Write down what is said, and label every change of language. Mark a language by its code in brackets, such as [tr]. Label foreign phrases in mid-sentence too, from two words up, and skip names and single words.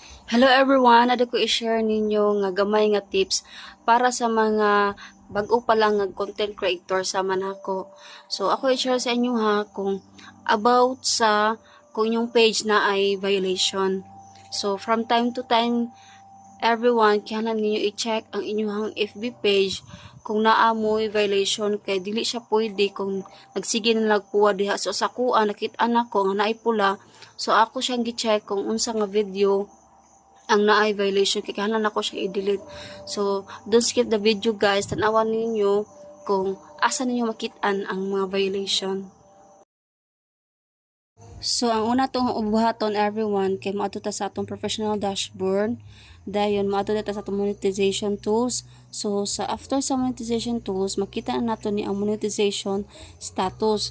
[en] Hello everyone, [ceb] ada ko i-share ninyo nga gamay nga tips para sa mga bag-o pa lang nga [en] content creator [ceb] sa manako. So ako i-share sa inyo ha kung about sa kung yung page na ay violation. So [en] from time to time everyone [ceb] kailangan ninyo i-check ang inyong FB page kung naamoy violation kay dili siya pwede kung nagsige na nagpuwa diha. So sa kuha nakita na ko nga naay pula. So ako siyang gi-check kung unsa nga video ang naay violation kay kahanan ako siya i-delete. So [en] don't skip the video guys, [ceb] tanawan ninyo kung asa ninyo makitaan ang mga violation. So ang una tong ubuhaton everyone kay maadto ta sa atong [en] professional dashboard, [ceb] dayon maadto ta sa atong [en] monetization tools. [ceb] So sa [en] after sa monetization tools [ceb] makita na nato ni ang [en] monetization status.